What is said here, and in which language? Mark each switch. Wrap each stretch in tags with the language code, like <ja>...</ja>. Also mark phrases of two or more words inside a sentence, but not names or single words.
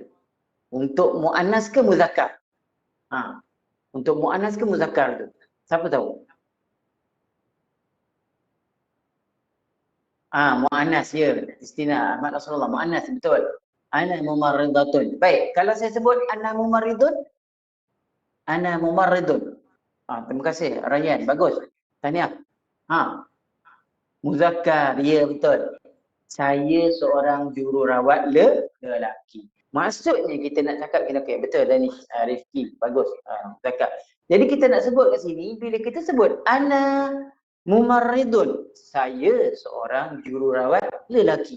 <ms>Untuk muannas ke muzakkar? Untuk muannas ke muzakkar tu? Siapa tahu? Muannas ya. Istina Ahmad Nasrullah muannas betul.</ms> <ar>أنا ممرضةٌ.</ar> <ms>Baik, kalau saya sebut</ms> <ar>أنا ممرضٌ? أنا ممرضٌ.</ar> <ms>Terima kasih Rayyan, bagus. Tahniah. Muzakkar, ya betul. Saya seorang jururawat lelaki. Maksudnya kita nak cakap kena okay, betul dah ni Rifki, bagus cakap. Jadi kita nak sebut kat sini, bila kita sebut</ms> <ar>أنا ممرضٌ,</ar> <ms>saya seorang jururawat lelaki.</ms>